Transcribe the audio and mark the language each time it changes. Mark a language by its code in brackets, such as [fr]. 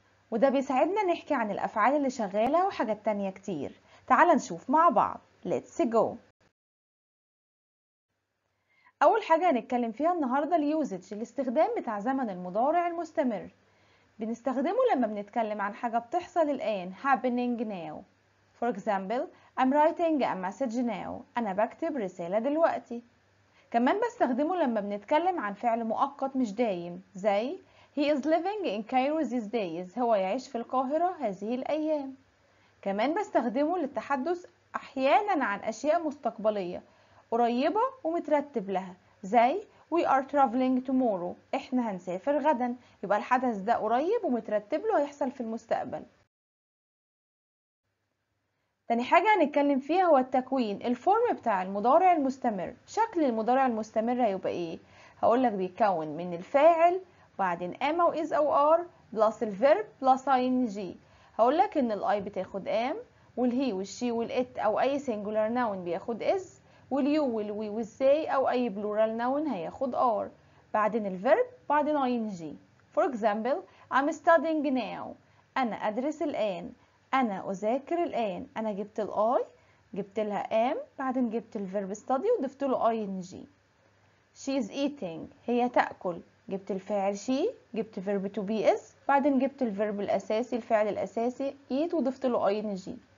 [ar] وده بيساعدنا نحكي عن الأفعال اللي شغالة وحاجات تانية كتير. تعال نشوف مع بعض. [en] Let's go. [ar] أول حاجة هنتكلم فيها النهاردة الاستخدام بتاع زمن المضارع المستمر. بنستخدمه لما بنتكلم عن حاجة بتحصل الآن [en] happening now. For example, I'm writing a message now. [ar] أنا بكتب رسالة دلوقتي. كمان بستخدمه لما بنتكلم عن فعل مؤقت مش دايم زي [en] He is living in Cairo these days. [ar] هو يعيش في القاهرة هذه الأيام. كمان بستخدمه للتحدث أحيانا عن أشياء مستقبلية قريبة ومترتب لها زي [en] We are traveling tomorrow. [ar] احنا هنسافر غدا. يبقى الحدث ده قريب ومترتب له هيحصل في المستقبل. تاني حاجة هنتكلم فيها هو التكوين الفورم بتاع المضارع المستمر. شكل المضارع المستمر هيبقى ايه؟ هقولك بيتكون من الفاعل وبعدين am أو is أو are بلس الفيرب بلس ing. هقولك ان الاي بتاخد am والهي والشي والات او اي singular noun بياخد is واليو والوي والزي او اي plural noun هياخد are. بعدين الفيرب بعدين ing. [en] For example, I'm studying now. [ar] انا ادرس الان. أنا أذاكر الآن. أنا جبت الآي جبت لها am بعدين جبت الفيرب study وضفت له ing. [en] She is eating. [ar] هي تأكل. جبت الفاعل she جبت فيرب to be is بعدين جبت الفيرب الأساسي الفعل الأساسي eat وضفت له ing.